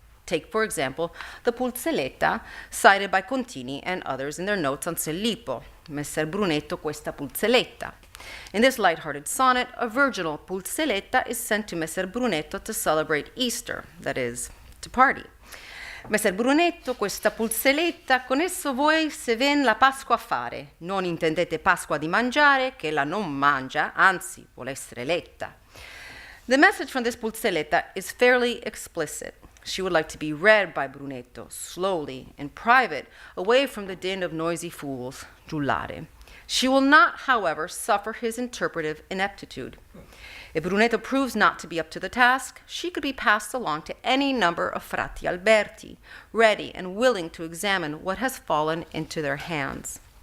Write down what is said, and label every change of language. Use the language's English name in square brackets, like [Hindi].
[English] Take, for example, the pulzelletta cited by Contini and others in their notes on Se Lippo, Messer Brunetto questa pulzelletta. In this light-hearted sonnet, a virginal pulzelletta is sent to Messer Brunetto to celebrate Easter, that is, to party. [Italian] Messer Brunetto questa pulzelletta, con esso voi se ven la Pasqua a fare, non intendete Pasqua di mangiare, che la non mangia, anzi, vuole essere letta. [English] The message from this pulzelletta is fairly explicit. She would like to be read by Brunetto, slowly, in private, away from the din of noisy fools, giullare. She will not, however, suffer his interpretive ineptitude. If Brunetto proves not to be up to the task, she could be passed along to any number of frati Alberti, ready and willing to examine what has fallen into their hands.